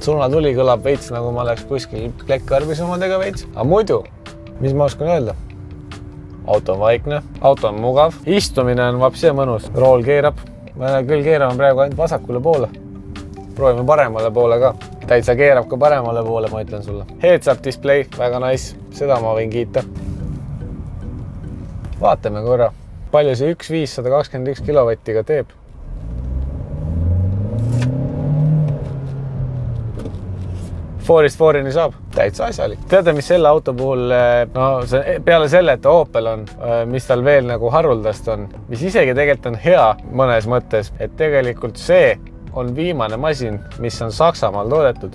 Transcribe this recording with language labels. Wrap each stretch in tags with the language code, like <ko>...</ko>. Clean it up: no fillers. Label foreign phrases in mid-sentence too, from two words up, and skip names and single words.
<et>Suunatuli kõlab veits, nagu ma oleks kuskil Klekkarbis omadega veits. Aga muidu, mis ma oskan öelda? Auto on vaikne, auto on mugav, istumine on vapsi ja mõnus, rool keerab. Ma küll keerame praegu ainult vasakule poole. Proovime paremale poole ka. Täitsa keerab ka paremale poole, ma ütlen sulle.</et> <en>Heads-up display,</en> <et>väga nice, seda ma võin kiita. Vaatame korra, palju see 1.521 kilovatiga teeb. Fourist fourini saab, täitsa asjalik. Teate, mis selle auto puhul, peale selle, et Opel on, mis tal veel nagu haruldast on, mis isegi tegelikult on hea mõnes mõttes, et tegelikult see on viimane masin, mis on Saksamaal toodetud.</et>